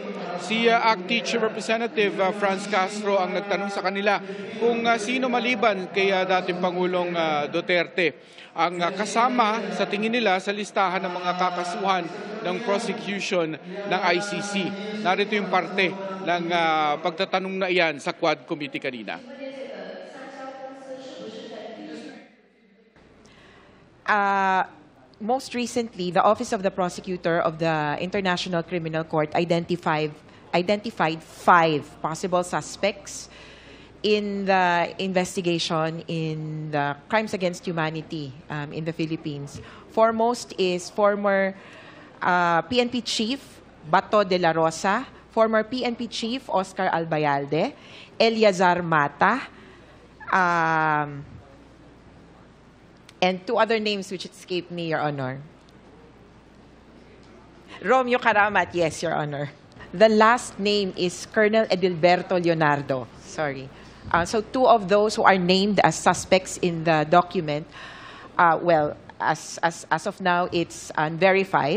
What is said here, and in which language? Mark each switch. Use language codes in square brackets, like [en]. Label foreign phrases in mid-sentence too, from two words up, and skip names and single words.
[tl] Si ACT Teacher Representative Franz Castro ang nagtanong sa kanila kung sino maliban kay dating Pangulong Duterte ang kasama sa tingin nila sa listahan ng mga kakasuhan ng prosecution ng ICC. Narito yung parte ng pagtatanong na iyan sa Quad Committee kanina. [en] Most recently, the Office of the Prosecutor of the International Criminal Court identified 5 possible suspects in the investigation in the crimes against humanity in the Philippines. Foremost is former PNP Chief Bato de la Rosa, former PNP Chief Oscar Albayalde, Eliazar Mata, and 2 other names which escape me, Your Honor. Romeo Karamat, yes, Your Honor. The last name is Colonel Edilberto Leonardo. Sorry. So 2 of those who are named as suspects in the document, well, as of now, it's unverified.